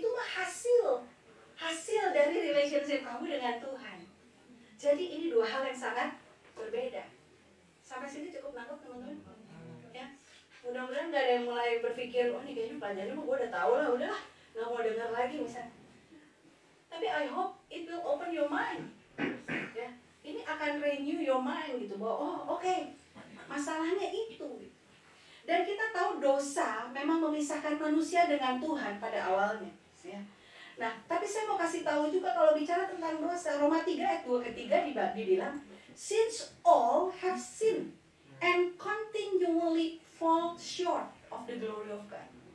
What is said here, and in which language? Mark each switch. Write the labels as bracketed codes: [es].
[id] Itu mah hasil dari relationship kamu dengan Tuhan. Jadi ini dua hal yang sangat berbeda. Sampai sini cukup nangkep teman-teman? Ya. Mudah-mudahan gak ada yang mulai berpikir, oh ini kayaknya pelajarannya mah gue udah tahu lah, udahlah, gak mau dengar lagi misalnya. Tapi [en] I hope it will open your mind. [id] Ya, ini akan [en] renew your mind [id] gitu, bahwa oh oke, masalahnya itu. Dan kita tahu dosa memang memisahkan manusia dengan Tuhan pada awalnya. Ya. Nah, tapi saya mau kasih tahu juga kalau bicara tentang dosa, Roma 3 ayat 2-3 dibilang, [en] since all have sinned and continually fall short of the glory of God.